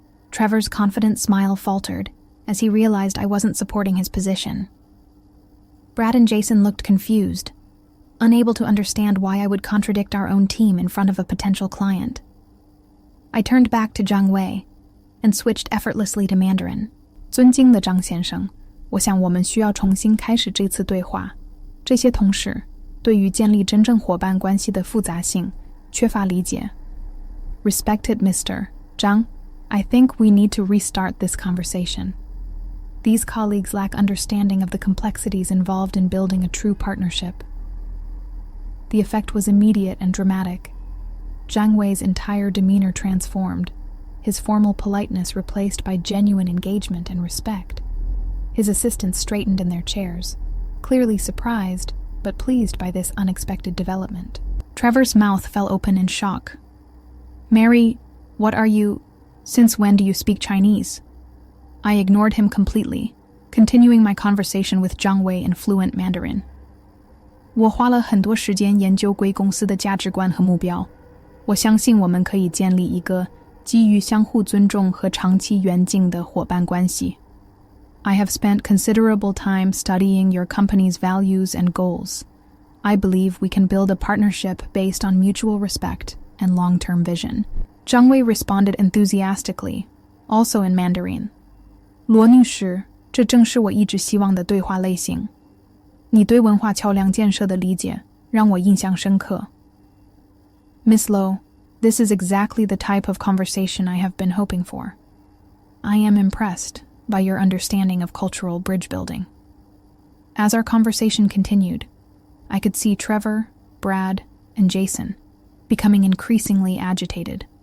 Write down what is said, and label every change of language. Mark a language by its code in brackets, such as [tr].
[en] Trevor's confident smile faltered as he realized I wasn't supporting his position. Brad and Jason looked confused, unable to understand why I would contradict our own team in front of a potential client. I turned back to Zhang Wei and switched effortlessly to Mandarin. [zh] 尊敬的张先生，我想我们需要重新开始这次对话。这些同事对于建立真正伙伴关系的复杂性缺乏理解。 [en] Respected Mr. Zhang, I think we need to restart this conversation. These colleagues lack understanding of the complexities involved in building a true partnership. The effect was immediate and dramatic. Zhang Wei's entire demeanor transformed, his formal politeness replaced by genuine engagement and respect. His assistants straightened in their chairs, clearly surprised, but pleased by this unexpected development. Trevor's mouth fell open in shock. Mary, what are you... Since when do you speak Chinese? I ignored him completely, continuing my conversation with Zhang Wei in fluent Mandarin. [zh] 我花了很多时间研究贵公司的价值观和目标。我相信我们可以建立一个基于相互尊重和长期远景的伙伴关系。 [en] I have spent considerable time studying your company's values and goals. I believe we can build a partnership based on mutual respect and long-term vision. Zhang Wei responded enthusiastically, also in Mandarin. [zh] 罗女士，这正是我一直希望的对话类型。你对文化桥梁建设的理解让我印象深刻。 [en] Miss Lo, this is exactly the type of conversation I have been hoping for. I am impressed by your understanding of cultural bridge building. As our conversation continued, I could see Trevor, Brad, and Jason becoming increasingly agitated.